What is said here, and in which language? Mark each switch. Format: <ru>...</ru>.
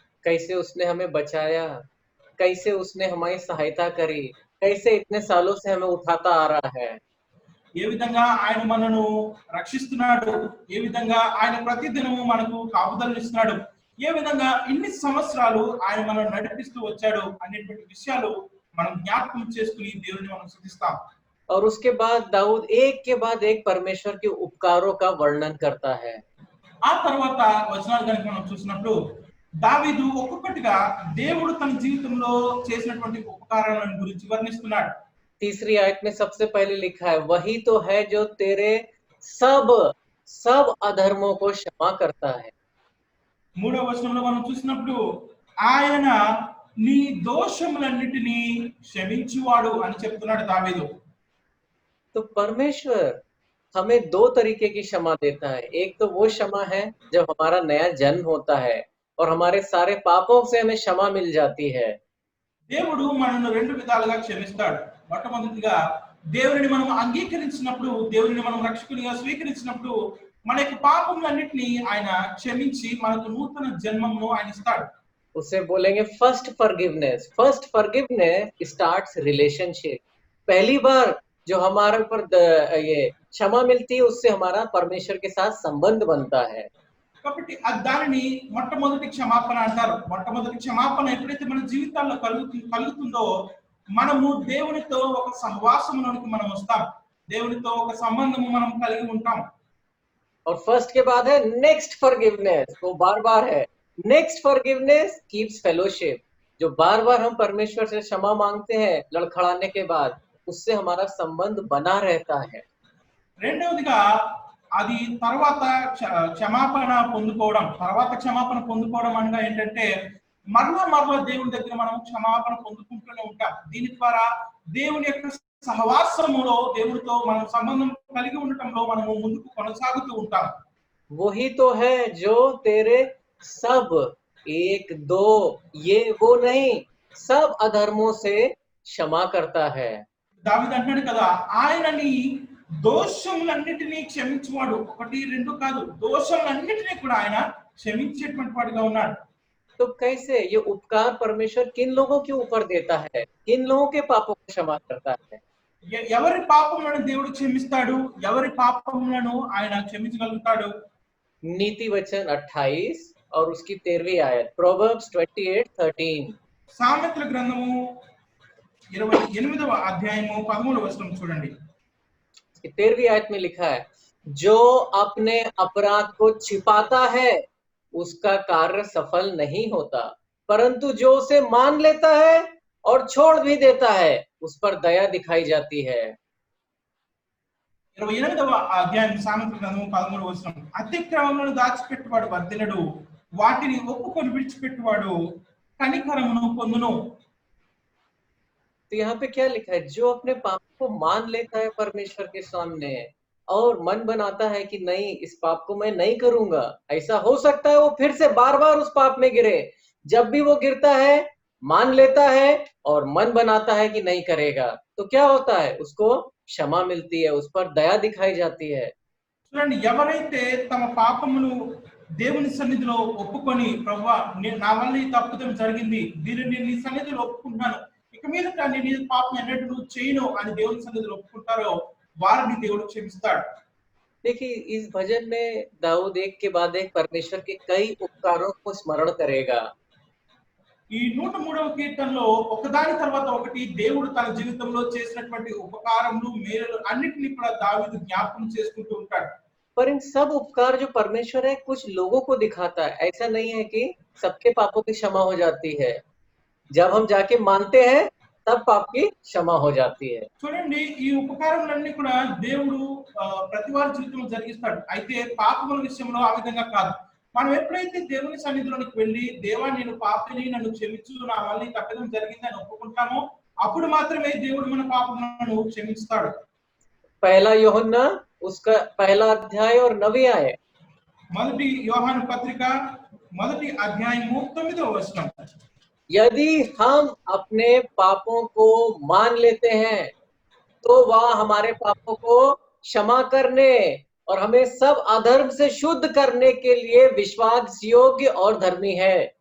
<hi>कैसे उसने हमें बचाया, कैसे उसने हमारी सहायता करी, कैसे इतने सालों से हमें उठाता आ रहा है।</hi> <te>ఏ విధంగా ఆయన మనను రక్షిస్తున్నాడు, ఏ విధంగా ఆయన ప్రతిదినము మనకు కాపుదలను ఇస్తున్నాడు, ఏ విధంగా ఇన్ని సంవత్సరాలు ఆయన మనల్ని నడిపిస్తూ వచ్చాడు అనేటువంటి విషయాలు మనం జ్ఞాపకం చేసుకుని దేవుని మనం స్తుతిస్తాం.</te> <hi>और उसके बाद दाऊद एक के बाद एक परमेश्वर के उपकारों का वर्णन करता है।</hi> <te>ఆ తర్వాత వచనాలు కనుక మనం చూసినప్పుడు దావీదు ఒక్కొక్కటిగా దేవుడు తన జీవితంలో చేసినటువంటి ఉపకారాలను గురించి వర్ణిస్తున్నాడు.</te> <hi>तीसरी आयत में सबसे पहले लिखा है, वही तो है जो तेरे सब सब अधर्मों को क्षमा करता है।</hi> <te>మూడవ వచనంలో మనం చూసినప్పుడు ఆయన నీ దోషములన్నిటినీ క్షమించువాడు అని చెప్తున్నాడు దావీదు.</te> <hi>तो परमेश्वर हमें दो तरीके की क्षमा देता है। एक तो वो क्षमा है जब हमारा नया जन्म होता है और हमारे सारे पापों से हमें क्षमा मिल जाती है।</hi> <te>దేవుడు మనల్ని రెండు విధాలుగా క్షమిస్తాడు. మొట్టమొదటిగా దేవుని మనం అంగీకరించినప్పుడు, దేవుని మనం రక్షకునిగా స్వీకరించినప్పుడు మన యొక్క పాపములన్నిటినీ ఆయన క్షమించి మనకు నూతన జన్మమును ఆయన ఇస్తాడు.</te> <hi>उसे बोलेंगे</hi> <en>First forgiveness. First forgiveness starts relationship.</en> <hi>पहली बार जो हमारे ऊपर ये क्षमा मिलती है, उससे हमारा परमेश्वर के साथ संबंध बनता है।</hi> <te>కాబట్టి దానిని మొట్టమొదటి క్షమాపణ అంటారు. మొట్టమొదటి క్షమాపణ ఎప్పుడైతే మన జీవితాల్లో కలుగుతుందో మనము దేవునితో ఒక సహవాసంలోనికి మనం వస్తాం. దేవునితో ఒక సంబంధము మనం కలిగి ఉంటాం.</te> <hi>और फर्स्ट के बाद है</hi> <en>next forgiveness,</en> <hi>वो बार बार है।</hi> <en>Next forgiveness keeps fellowship.</en> <hi>जो बार बार हम परमेश्वर से क्षमा मांगते हैं लड़खड़ाने के बाद, उससे हमारा संबंध बना रहता है।</hi> <te>రెండవదిగా అది తర్వాత క్షమాపణ పొందుకోవడం అనగా ఏంటంటే మరలా దేవుని దగ్గర మనం క్షమాపణ పొందుకుంటూనే ఉంటాం. దీని ద్వారా దేవుని యొక్క సహవాసములో దేవునితో మనం సంబంధం కలిగి ఉండటంలో మనము ముందుకు కొనసాగుతూ ఉంటాం.</te> <hi>वही तो है जो तेरे सब, एक दो ये वो नहीं, सब अधर्मों से क्षमा करता है।</hi> <te>దావీదు అంటాడు కదా, ఆయన నీ దోషములన్నిటినీ క్షమించువాడు. ఒకటి రెండు కాదు, దోషములన్నిటినీ కూడా ఆయన క్షమించేటువంటి వాడిగా ఉన్నాడు.</te> <hi>तो कैसे ये उपकार परमेश्वर किन लोगों के ऊपर देता है, किन लोगों के पापों को क्षमा करता है?</hi> <te>ఎవరి పాపములను దేవుడు క్షమిస్తాడు, ఎవరి పాపములను ఆయన క్షమించగలుగుతాడు?</te> <hi>नीति वचन 28 और उसकी 13वीं आयत, प्रोवर्ब्स 28:13।</hi> <te>సామెతల గ్రంథము 28వ అధ్యాయము 13వ వచనం చూడండి.</te> <hi>13वीं आयत में लिखा है, जो अपने अपराध को छिपाता है उसका कार्य सफल नहीं होता, परंतु जो उसे मान लेता है और छोड़ भी देता है उस पर दया दिखाई जाती है।</hi> <te>28వ అధ్యాయం సామెతల గ్రంథము 13వ వచనం, అతిక్రమములను దాచిపెట్టువాడు వర్ధిల్లడు, వాటిని ఒప్పుకొని విడిచిపెట్టువాడు కనికరమును పొందును.</te> <hi>तो यहाँ पे क्या लिखा है, जो अपने पाप को मान लेता है परमेश्वर के सामने और मन बनाता है कि नहीं इस पाप को मैं नहीं करूंगा। ऐसा हो सकता है वो फिर से बार बार उस पाप में गिरे। जब भी वो गिरता है, मान लेता है और मन बनाता है कि नहीं करेगा, तो क्या होता है, उसको क्षमा मिलती है, उस पर दया दिखाई जाती है।</hi> <te>చూడండి, ఎవరైతే తమ పాపమును దేవుని సన్నిధిలో ఒప్పుకొని, ప్రభువా నా వల్ల ఈ తప్పుదం జరిగింది, దీనిని నీ సన్నిధిలో ఒప్పుకుంటున్నాను, ఇక మీదట నేను ఈ పాపం ఎన్నడూ చేయను అని దేవుని సన్నిధిలో ఒప్పుకుంటారో వారిని దేవుడు క్షమిస్తాడు.</te> <hi>देखिए इस भजन में दाऊद एक के बाद एक परमेश्वर के कई उपकारों को स्मरण करेगा।</hi> <te>ఈ 103వ కీర్తనలో ఒకదాని తర్వాత ఒకటి దేవుడు తన జీవితంలో చేసినటువంటి ఉపకారములు, మేలులు అన్నిటిని కూడా దావీదు జ్ఞాపకం చేసుకుంటూ ఉంటాడు.</te> <hi>पर इन सब उपकार जो परमेश्वर है कुछ लोगों को दिखाता है। ऐसा नहीं है कि सबके पापों की क्षमा हो जाती है। जब हम जाके मानते हैं तब पाप की क्षमा हो जाती है।</hi> <te>చూడండి, ఈ ఉపకారములన్నీ కూడా దేవుడు ప్రతి వారి జీవితంలో జరిగిస్తాడు. అయితే పాపముల విషయంలో ఆ విధంగా కాదు. మనం ఎప్పుడైతే దేవుని సన్నిధిలోనికి వెళ్ళి, దేవా నేను పాపిని, నన్ను క్షమించు, నా వల్ల ఈ తప్పిదం జరిగింది అని ఒప్పుకుంటామో అప్పుడు మాత్రమే దేవుడు మన పాపములను క్షమిస్తాడు.</te> <hi>पहला यूहन्ना उसका पहला अध्याय और 9वीं आयत।</hi> <te>మొదటి యోహాను పత్రిక 1వ అధ్యాయము 9వ వచనం,</te> <hi>यदि हम अपने पापों को मान लेते हैं तो वह हमारे पापों को क्षमा करने और हमें सब अधर्म से शुद्ध करने के लिए विश्वास योग्य और धर्मी है।</hi>